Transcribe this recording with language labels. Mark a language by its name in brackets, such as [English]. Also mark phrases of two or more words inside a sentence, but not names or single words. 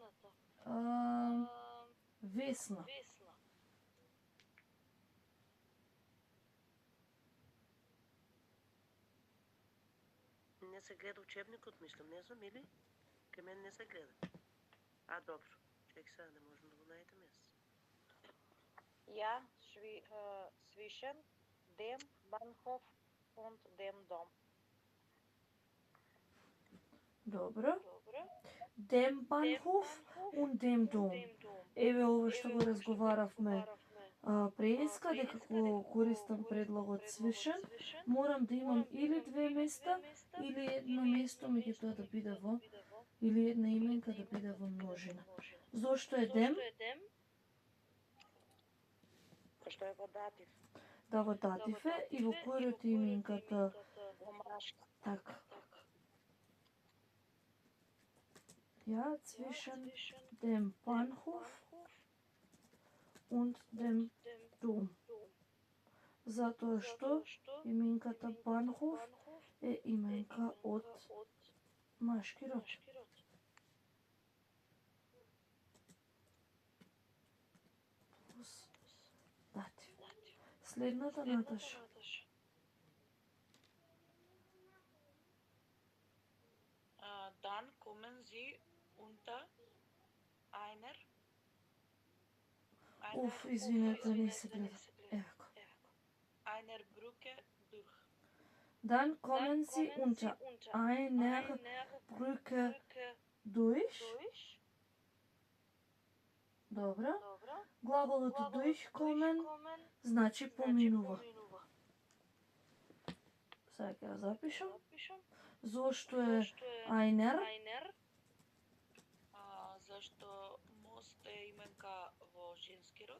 [Macedonian] Весна. Не се гледа учебникот, мислам, не знам, или? Кај мен не се гледа. Добро. Чек сега, не можем да го најдем јас. [German] Ja, zwischen dem Bahnhof und dem Dom. Добро. Dem Bahnhof und dem Dom. [Macedonian] Еве ова што го разговаравме преиска, дека кога користам предлогот свишен, морам да имам или две места, или едно место, меѓутоа да биде во, или една именка да биде во множина. Зошто е дем? Што е во датив. Да, во датив е и во кој род е именката? Така. [German] Ja, zwischen dem Bahnhof und dem Dom. [Macedonian] Затоа што именката Bahnhof е именка од машки род. Плюс датив. Следната, Наташа. [German] Dann kommen Sie unter einer [Macedonian] Извинете, не се гледа. Евако. [German] einer Brücke durch. Dann kommen Sie unter einer Brücke durch. [Macedonian] Добро. Глаголот durchkommen значи поминува. Сега ќе ја запишам. Зошто е einer? Зашто мост е именка во женски род.